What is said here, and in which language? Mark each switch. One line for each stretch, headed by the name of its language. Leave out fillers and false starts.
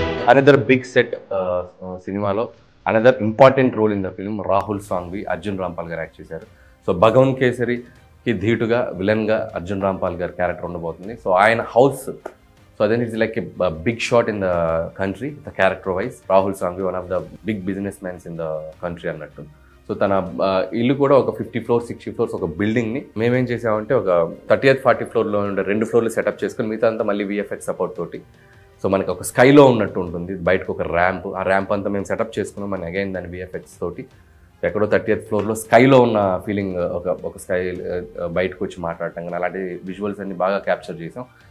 Telugu: Another big set సినిమాలో
English: another important role in the film
Telugu: Rahul సాంఘవి, Arjun Rampal గారు act చేశారు. So Bhagavanth కేసరికి ధీటుగా విలన్గా అర్జున్ రాంపాల్ గారి క్యారెక్టర్ ఉండబోతుంది. సో ఆయన house
English: So then it's like a big shot in the country, the character wise. Rahul Sangvi, one of the big businessmen in the country
Telugu: అన్నట్టు. So తన ఇల్లు కూడా ఒక 50 floors 60 floors ఒక బిల్డింగ్ని మేమేం చేసామంటే ఒక 30th 40th ఫ్లోర్లో ఉండే 2 ఫ్లోర్లు సెటప్ చేసుకుని మిగతా అంతా మళ్ళీ VFX సపోర్ట్ తోటి సో మనకి ఒక స్కైలో ఉన్నట్టు ఉంటుంది, బయటకు ఒక ర్యాంప్, ఆ ర్యాంప్ అంతా మేము సెటప్ చేసుకున్నాం. మన అగైన్ దాని VFX తోటి ఎక్కడో 30th ఫ్లోర్లో స్కైలో ఉన్న ఫీలింగ్, ఒక స్కై బయటకు వచ్చి మాట్లాడటం కానీ అలాంటి విజువల్స్ అన్ని బాగా క్యాప్చర్ చేసాం.